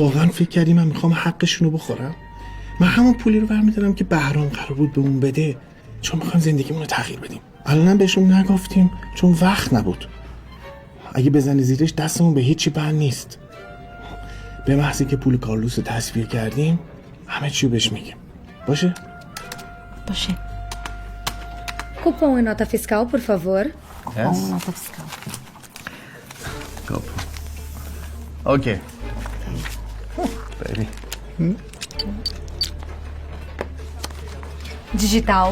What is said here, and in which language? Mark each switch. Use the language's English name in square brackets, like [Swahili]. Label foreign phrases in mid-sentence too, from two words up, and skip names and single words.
[Persian] واقعا فکر کردی من میخوام حقشونو بخورم؟ من همون پولی رو برمیدارم که بهرام قرار بود به اون بده چون میخوایم زندگیمون رو تغییر بدیم. الانم بهشون نگفتیم چون وقت نبود. اگه بزنی زیرش دستمون به هیچی بند نیست. به محضی که پول کارلوس رو تصویر کردیم همه چی بهش میگیم. باشه؟ باشه. [Portuguese] Cupom e nota fiscal, por favor. [English] Yes. [Portuguese] Cupom e nota fiscal. [English] Okay. Baby. [Portuguese] Digital.